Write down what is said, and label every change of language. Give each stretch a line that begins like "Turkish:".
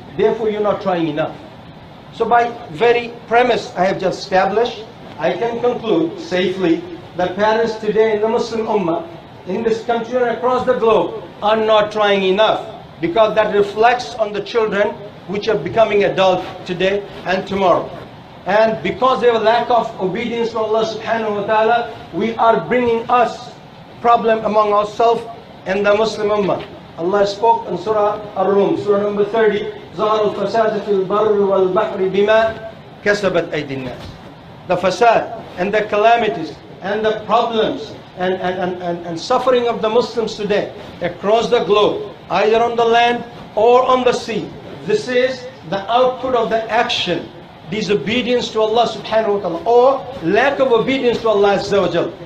English: Therefore you're not trying enough. So by very premise I have just established, I can conclude safely that parents today in the Muslim Ummah, in this country and across the globe, are not trying enough, because that reflects on the children which are becoming adult today and tomorrow. And because they have a lack of obedience to Allah subhanahu wa ta'ala, we are bringing us problem among ourselves and the Muslim Ummah. Allah spoke in Surah Ar-Rum, Surah number 30,
Arabic: ظَهَرَ الْفَسَادَ فِي الْبَرِّ وَالْبَحْرِ بِمَا كَسَبَتْ أَيْدِي النَّاسِ.
English: The fasad and the calamities and the problems and suffering of the Muslims today across the globe, either on the land or on the sea. This is the output of the action, disobedience to Allah subhanahu wa ta'ala, or lack of obedience to Allah azza wa jal.